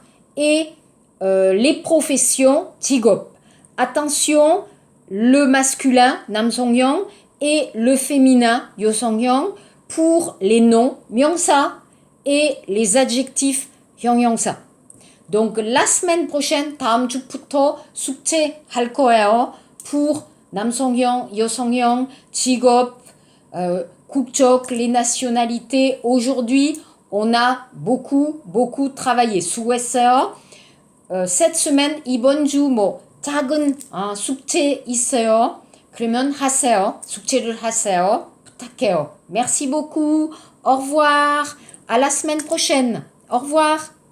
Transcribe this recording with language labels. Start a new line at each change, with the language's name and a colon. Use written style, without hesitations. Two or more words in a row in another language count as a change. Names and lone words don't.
French: Et les professions, 직업. Attention, le masculin, 남성형, et le féminin, 여성형, pour les noms, 명사, et les adjectifs, 형용사. Donc, la semaine prochaine,
Korean: 다음 주부터 숙제할 거예요.
French: Pour
Korean: 남성형, 여성형, 직업, 국적,
French: les nationalités. Aujourd'hui, on a beaucoup travaillé.
Korean: 수고했어요.
French: Cette semaine,
Korean: 이번 주 작은 숙제 있어요. 그러면 하세요. 숙제를 하세요. 부탁해요.
French: Merci beaucoup. Au revoir. À la semaine prochaine. Au revoir.